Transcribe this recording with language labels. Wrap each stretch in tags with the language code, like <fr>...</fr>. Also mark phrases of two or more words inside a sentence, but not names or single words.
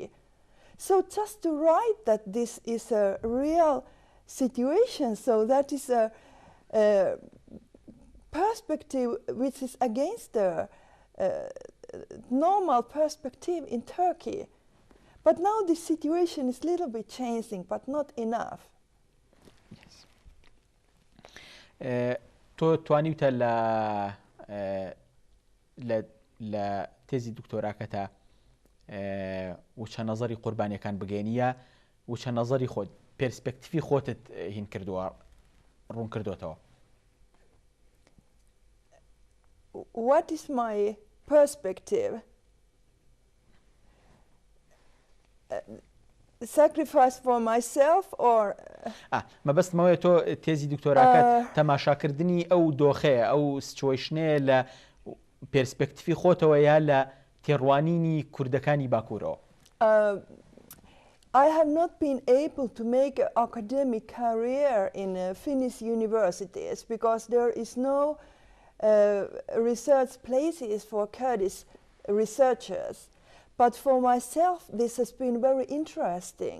<en>So just to write that this is a real situation, so that is a perspective which is against the normal perspective in Turkey. But now the situation is a little bit changing, but not enough.</en> <ckb>تۆ توانیوتە لە تێزی دکتۆراکەتە وچە نەزەری قوربانیەکان بگەێنیە وچە نەزەری خۆت پێرسپێکتیفی خۆتت هین کردووە ڕوون کردوتەوە.</ckb> <en>What is my perspective? Sacrifice for myself or</en> <ckb>مەبەستمەوەیە تۆ تێزی دکتۆراکەت تەماشاکردنی ئەو دۆخەیە ئەو سچویشنەیە لە پێرسپێکتیفی خۆتەوە یا لە تێڕوانینی کوردەکانی باکوورەوە.</ckb> <en>I have not been able to make an academic career in Finnish universities because there is no research places for Kurdish researchers. But for myself, this has been very interesting.</en>